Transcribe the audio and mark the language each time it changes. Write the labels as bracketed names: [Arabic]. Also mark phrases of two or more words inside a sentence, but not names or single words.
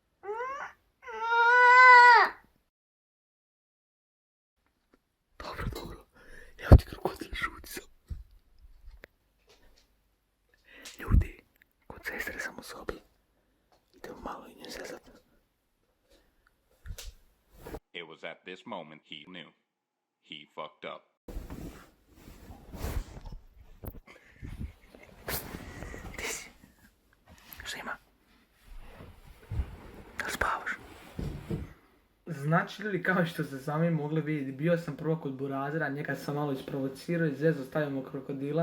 [Bosnian] Dobro, evo ti krokodil, šuti sam. Ljudi, kod sestre sam u sobi. Idemo malo i nju zezat. [English] It was at this moment he knew. He fucked up. [Bosnian] Ti si? Šta ima? Da li spavaš? Znači ljudi, kao što ste sami mogli vidjeti, bio sam prvo kod burazera, njega sam malo isprovocirao i zezo stavimo krokodila.